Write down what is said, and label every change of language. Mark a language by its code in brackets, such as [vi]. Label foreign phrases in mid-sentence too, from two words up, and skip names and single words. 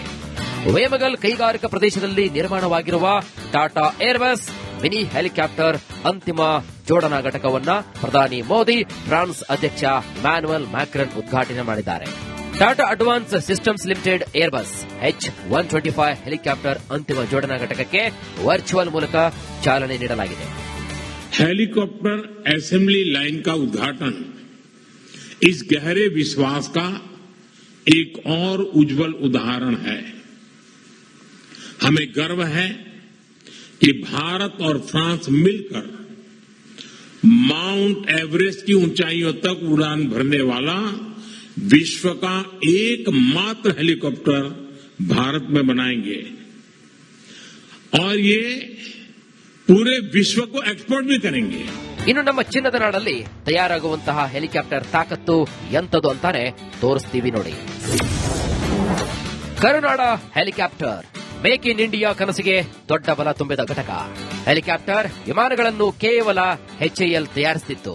[kn] ವೇಮಗಲ್ ಕೈಗಾರಿಕಾ ಪ್ರದೇಶದಲ್ಲಿ ನಿರ್ಮಾಣವಾಗಿರುವ ಟಾಟಾ ಏರ್ಬಸ್ [en] mini helicopter [kn] ಅಂತಿಮ ಜೋಡಣಾ ಘಟಕವನ್ನ ಪ್ರಧಾನಿ ಮೋದಿ ಫ್ರಾನ್ಸ್ ಅಧ್ಯಕ್ಷ ಎಮ್ಯಾನ್ಯುಯಲ್ ಮ್ಯಾಕ್ರಾನ್ ಉದ್ಘಾಟನೆ ಮಾಡಿದ್ದಾರೆ. ಟಾಟಾ ಅಡ್ವಾನ್ಸ್ ಸಿಸ್ಟಮ್ಸ್ ಲಿಮಿಟೆಡ್ ಏರ್ಬಸ್ H-125 ಹೆಲಿಕಾಪ್ಟರ್ ಅಂತಿಮ ಜೋಡಣಾ ಘಟಕಕ್ಕೆ ವರ್ಚುವಲ್ ಮೂಲಕ ಚಾಲನೆ ನೀಡಲಾಗಿದೆ. [en] helicopter assembly line [hi] का उद्घाटन इस गहरे विश्वास का एक और उज्जवल उदाहरण है. हमें गर्व है कि भारत और फ्रांस मिलकर माउंट एवरेस्ट की ऊंचाइयों तक उड़ान भरने वाला विश्व का एकमात्र हेलीकॉप्टर भारत में बनाएंगे और ये पूरे विश्व को एक्सपोर्ट भी करेंगे. [kn] ಇನ್ನು ನಮ್ಮ ಚಿನ್ನದ ನಾಡಲ್ಲಿ ತಯಾರಾಗುವಂತಹ ಹೆಲಿಕಾಪ್ಟರ್ ತಾಕತ್ತು ಎಂತದು ಅಂತಾನೆ ತೋರಿಸ್ತೀವಿ ನೋಡಿ. ಕರುನಾಡ ಹೆಲಿಕಾಪ್ಟರ್ ಮೇಕ್ ಇನ್ ಇಂಡಿಯಾ ಕನಸಿಗೆ ದೊಡ್ಡ ಬಲ ತುಂಬಿದ ಘಟಕ. ಹೆಲಿಕಾಪ್ಟರ್ ವಿಮಾನಗಳನ್ನು ಕೇವಲ HAL ತಯಾರಿಸುತ್ತಿತ್ತು.